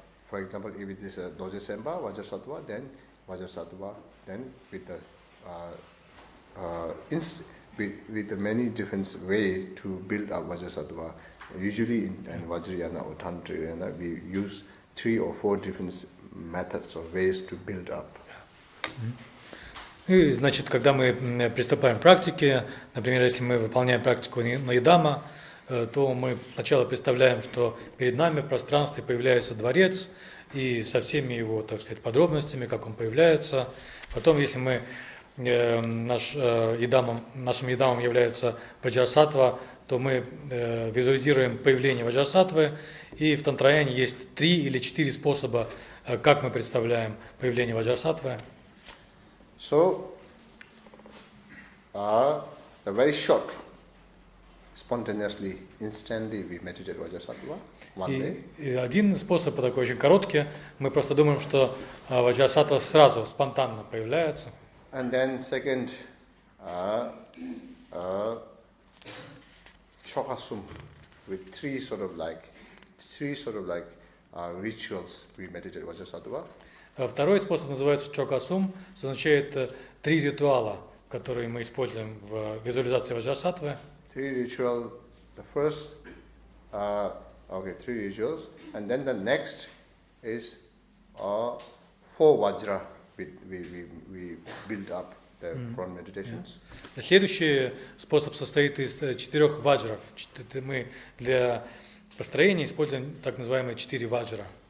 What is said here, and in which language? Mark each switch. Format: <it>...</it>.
<en>for example, if it is a Doje Semba, Vajrasattva, then Vajrasattva, then with the many different ways to build up Vajrasattva. Usually in Vajrayana or Tantrayana, we use 3 or 4 different methods or ways to build up.</en> <ru>И, значит, когда мы приступаем к практике, например, если мы выполняем практику Наидама, то мы сначала представляем, что перед нами в пространстве появляется дворец, и со всеми его, так сказать, подробностями, как он появляется. Потом, если мы, нашим Идамом является Ваджрасаттва, то мы визуализируем появление Ваджрасаттвы, и в Тантраяне есть 3 или 4 способа, как мы представляем появление Ваджрасаттвы.</ru> <en>So, the very short spontaneously, instantly we meditate Vajrasattva one day.</en> <ru>И один способ такой очень короткий, мы просто думаем, что ваджрасаттва сразу, спонтанно появляется.</ru> <en>And then second, chokasum with three sort of like rituals we meditate Vajrasattva.</en> <ru>Второй способ называется чокасум, что означает 3 ритуала, которые мы используем в визуализации ваджрасаттвы.</ru> <en>Three rituals. The first, 3 rituals, and then the next is 4 vajra. We build up the front meditations.</en> <ru>Следующий способ состоит из 4 ваджров. Мы для построения используем так называемые 4 ваджра.</ru>